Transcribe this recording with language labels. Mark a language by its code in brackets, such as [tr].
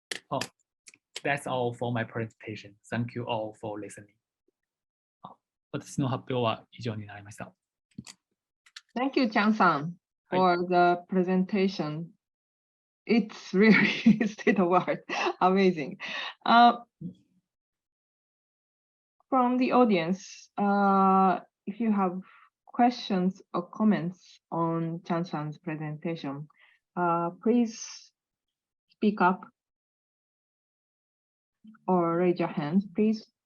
[en] Oh, that's all for my presentation. Thank you all for listening. [ja] 私の発表は以上になりました。 [en] Thank you, Chang-san, for the presentation. It's really state of art, amazing. From the audience, if you have questions or comments on Chang-san's presentation, please speak up or raise your hand, please.